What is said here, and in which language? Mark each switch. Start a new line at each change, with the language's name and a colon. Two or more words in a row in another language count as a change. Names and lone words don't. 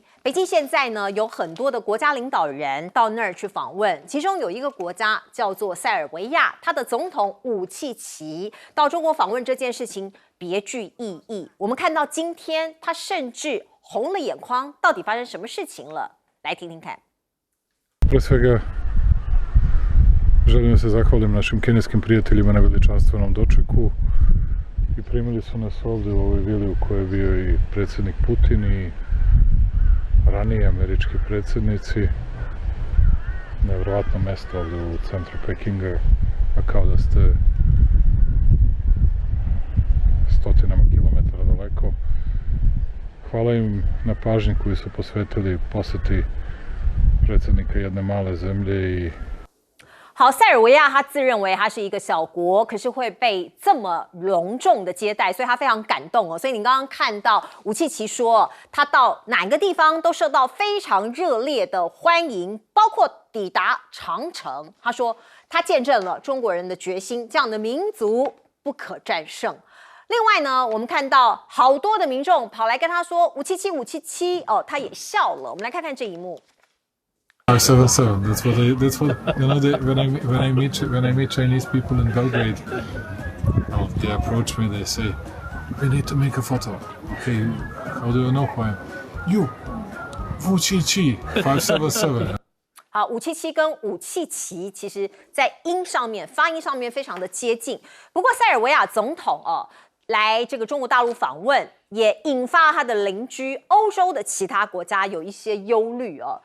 Chinese: 北京现在呢有很多的国家领导人到那儿去访问，其中有一个国家叫做塞尔维亚，他的总统武契奇到中国访问这件事情别具意义。我们看到今天他甚至红了眼眶，到底发生什么事情了？来听听看。
Serbian: Pre svega želim da se zahvalim našim kineskim prijateljima na veličanstvenom dočeku i primili su nas ovde u ovoj vili u kojoj je bio i predsjednik Putin i ranije američki predsjednici. Nevjerovatno mesto ovde u centru Pekinga, a kao da ste stotinama kilometara daleko. Hvala im na pažnji koju su posvetili poseti predsjednika jedne male zemlje i
Chinese: 好，塞尔维亚他自认为他是一个小国，可是会被这么隆重的接待，所以他非常感动哦。所以你刚刚看到武契奇说，他到哪个地方都受到非常热烈的欢迎，包括抵达长城。他说他见证了中国人的决心，这样的民族不可战胜。另外呢，我们看到好多的民众跑来跟他说武契奇，武契奇哦，他也笑了。我们来看看这一幕。 577.
English: That's what you know. When I meet Chinese people in Belgrade, they approach me. They say, "We need to make a photo." Okay, how do you know who I am? You, Wu Qi 577.
Chinese: 好，武契奇跟武契奇其实在发音上面非常的接近。不过塞尔维亚总统来这个中国大陆访问，也引发他的邻居欧洲的其他国家有一些忧虑哦。